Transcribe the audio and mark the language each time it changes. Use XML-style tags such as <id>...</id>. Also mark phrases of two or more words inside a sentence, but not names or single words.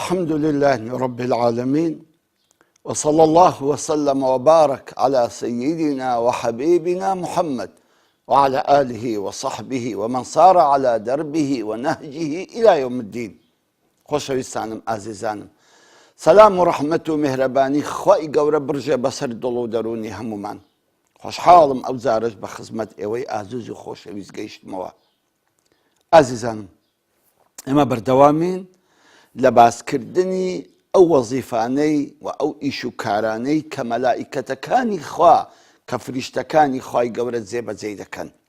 <ar>الحمد لله رب العالمين، وصلى الله وسلم وبارك على سيدنا وحبيبنا محمد وعلى آله وصحبه ومن صار على دربه ونهجه إلى يوم الدين.</ar> <ckb>خۆشەویستانم ئازیزانم، سەلام و ڕەحمەت و میهرەبانی خوای گەورە برژێ بەسەر دڵ و دەرونی هەمومان. خۆشحاڵم ئەو جارش بە خزمەت ئێوەی ئازیز و خۆشەویست گەیشتمەوە. ئازیزانم، ئێمە بەردەوامین لە باسکردنی ئەو وەزیفانەی و ئەو ئیش و کارانەی کە مەلائیکەتەکانی خوا کە فریشتەکانی خوای گەورە جێبەجێ دەکەن.</ckb>